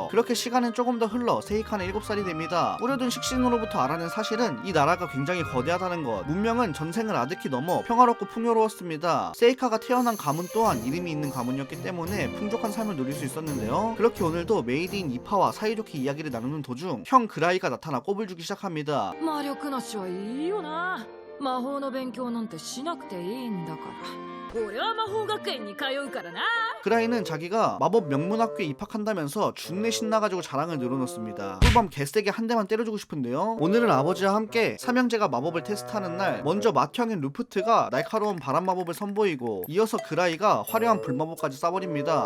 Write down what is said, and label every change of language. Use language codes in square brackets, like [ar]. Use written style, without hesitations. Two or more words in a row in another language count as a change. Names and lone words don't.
[ko] 그렇게 시간은 조금 더 흘러 세이카는 7살이 됩니다. 뿌려둔 식신으로부터 알아낸 사실은 이 나라가 굉장히 거대하다는 것. 문명은 전생을 아득히 넘어 평화롭고 풍요로웠습니다. 세이카가 태어난 가문 또한 이름이 있는 가문이었기 때문에 풍족한 삶을 누릴 수 있었는데요. 그렇게 오늘도 메이드인 이파와 사이좋게 이야기를 나누는 도중 형 그라이가 나타나 꼽을 주기 시작합니다. [ja] 魔力なしはいいよな魔法の勉強なんてしなくていいんだから俺は魔法学園に通うからな [ko] 그라이는 자기가 마법 명문학교에 입학한다면서 준내 신나가지고 자랑을 늘어놓습니다. 꿀밤 개세게 한 대만 때려주고 싶은데요. 오늘은 아버지와 함께 삼형제가 마법을 테스트하는 날 먼저 맏형인 루프트가 날카로운 바람 마법을 선보이고 이어서 그라이가 화려한 불마법까지 쏴버립니다.